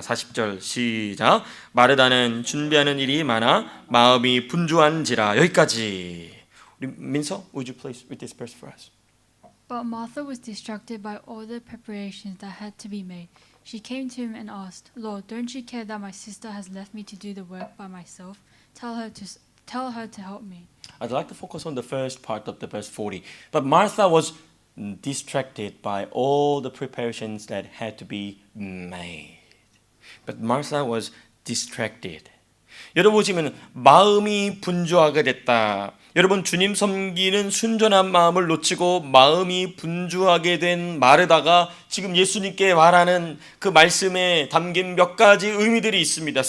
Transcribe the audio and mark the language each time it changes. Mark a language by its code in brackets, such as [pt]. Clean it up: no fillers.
[ko] 40절 시작. 마르다는 준비하는 일이 많아 마음이 분주한지라. 여기까지. [en] 우리 민서, would you please read this verse for us? But Martha was distracted by all the preparations that had to be made. She came to him and asked, Lord, don't you care that my sister has left me to do the work by myself? Tell her to help me. I'd like to focus on the first part of the verse 40. But Martha was distracted by all the preparations that had to be made. But Martha was distracted. [ko] 여러분 보시면 마음이 분주하게 됐다. 여러분 주님 섬기는 순전한 마음을 놓치고 마음이 분주하게 된 마르다가 지금 예수님께 말하는 그 말씀에 담긴 몇 가지 의미들이 있습니다.